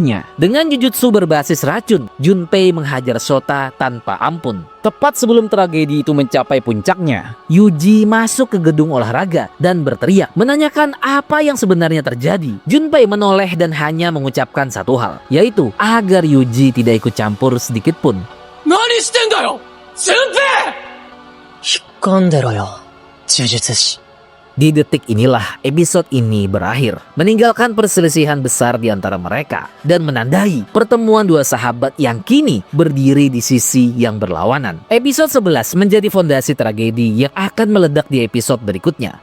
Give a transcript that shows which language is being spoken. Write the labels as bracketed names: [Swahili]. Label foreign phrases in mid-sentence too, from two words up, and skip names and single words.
[Indonesian] Dengan jujutsu berbasis racun, Junpei menghajar Shota tanpa ampun. Tepat sebelum tragedi itu mencapai puncaknya, Yuji masuk ke gedung olahraga dan berteriak menanyakan apa yang sebenarnya terjadi. Junpei menoleh dan hanya mengucapkan satu hal, yaitu agar Yuji tidak ikut campur sedikit pun. [Japanese] 何してんだよ順平。引っ込んでろよ、呪術師。 [Indonesian] Di detik inilah episode ini berakhir, meninggalkan perselisihan besar di antara mereka dan menandai pertemuan dua sahabat yang kini berdiri di sisi yang berlawanan. Episode 11 menjadi fondasi tragedi yang akan meledak di episode berikutnya.